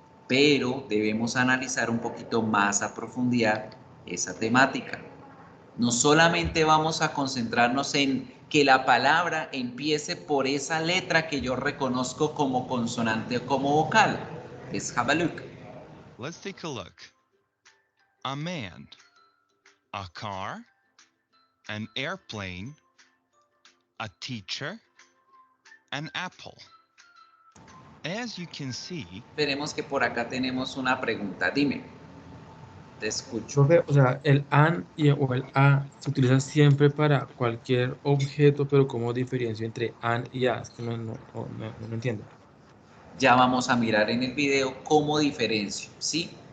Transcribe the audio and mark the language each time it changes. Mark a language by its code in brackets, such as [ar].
[es] Pero debemos analizar un poquito más a profundidad esa temática. No solamente vamos a concentrarnos en que la palabra empiece por esa letra que yo reconozco como consonante o como vocal. [en] Let's have a look. Let's take a look. A man, a car, an airplane, a teacher, an apple. As you can see, [es] Veremos que por acá tenemos una pregunta. Dime, te escucho. Profe, o sea, el an o el a se utiliza siempre para cualquier objeto, pero ¿cómo diferencio entre an y a? Es que no entiendo. Ya vamos a mirar en el video cómo diferencio, ¿sí?